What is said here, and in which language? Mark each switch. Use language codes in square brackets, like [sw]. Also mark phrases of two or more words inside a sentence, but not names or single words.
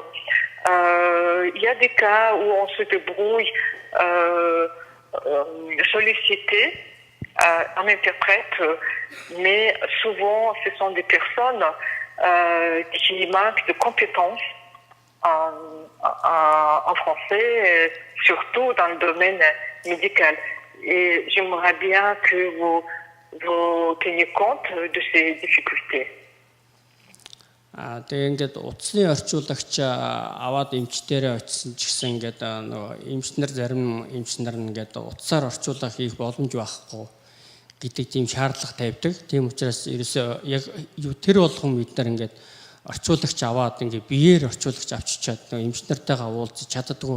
[fr] Il y a des cas où on se débrouille solliciter un interprète, mais souvent ce sont des personnes qui manquent de compétences en français, surtout dans le domaine médical. Et j'aimerais bien que vous teniez compte de ces difficultés. [mn] Тэгээ ингээд утасны орчуулагч аваад эмчтэрээ очисон ч гэсэн ингээд нөгөө эмчнэр зарим эмчнэр ингээд утасаар орчуулах хийх боломж байхгүй гэдэг тийм шаардлага тавьдаг. Тийм учраас ерөөсөө яг тэр болгон бид нар ингээд орчуулагч аваад ингээд биеэр орчуулагч авчичаад нөгөө эмчнэртэйгээ уулзаж чаддаггүй.